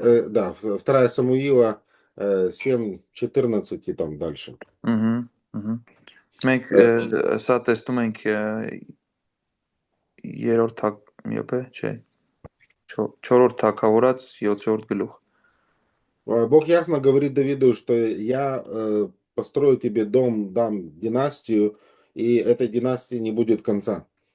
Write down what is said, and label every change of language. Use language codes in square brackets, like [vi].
[ru] да, вторая Самуила 7:14 и там дальше. [hy] Մենք սա տեսնում ենք երրորդ թագ, չէ, չորրորդ թագավորած 7-րդ գլուխ։ [ru] Бог ясно говорит Давиду, что я построю тебе дом, дам династию, и этой династии не будет конца.